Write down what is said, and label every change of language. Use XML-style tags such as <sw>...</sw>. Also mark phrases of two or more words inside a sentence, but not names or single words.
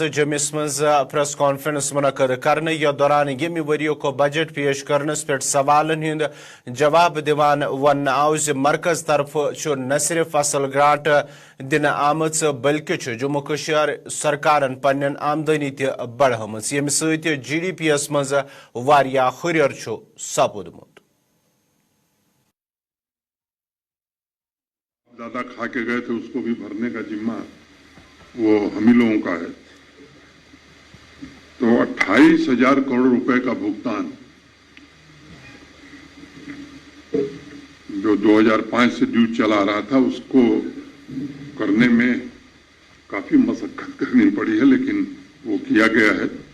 <ks>جمس مز پریس کانفرنس منعقد کرنے یا دوران یمہ وریو کو بجٹ پیش کرنس پہ سوالن ہند جواب دیوان ون آو مرکز طرف نہ صرف اصل گرانٹ دن آمت بلکہ جموں کشیر سرکارن پنن آمدنی تہ بڑھم یم ست جی ڈی پی یس مز واریاہ ہریر سپودمت</ks> <ur>زیادہ کھا کے گئے تھے اس کو بھی بھرنے کا ذمہ وہ ہم ہی لوگوں کا ہے تو 28,000 کروڑ روپے کا بھگتان جو 2005 سے ڈیو چلا رہا تھا اس کو کرنے میں کافی مشقت کرنی پڑی ہے لیکن وہ کیا گیا ہے.</ur>